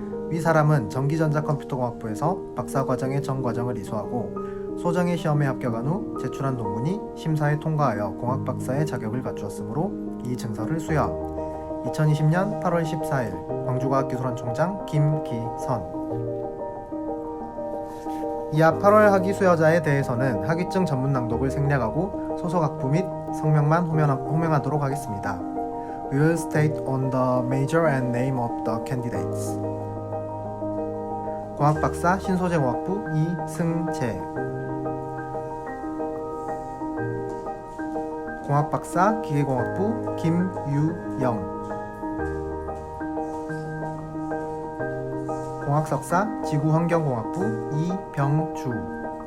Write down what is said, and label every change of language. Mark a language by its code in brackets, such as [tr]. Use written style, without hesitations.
[ko] 위 사람은 전기전자컴퓨터공학부에서 박사과정의 전 과정을 이수하고 소정의 시험에 합격한 후 제출한 논문이 심사에 통과하여 공학박사의 자격을 갖추었으므로 이 증서를 수여함. 2020년 8월 14일 광주과학기술원 총장 김기선. 이하 8월 학위 수여자에 대해서는 학위증 전문 낭독을 생략하고 소속 학부 및 성명만 호명하도록 하겠습니다. [en] We will state on the major and name of the candidates. [ko] 공학박사 신소재공학부 이승재. 공학박사 기계공학부 김유영. 공학석사 지구환경공학부 이병주.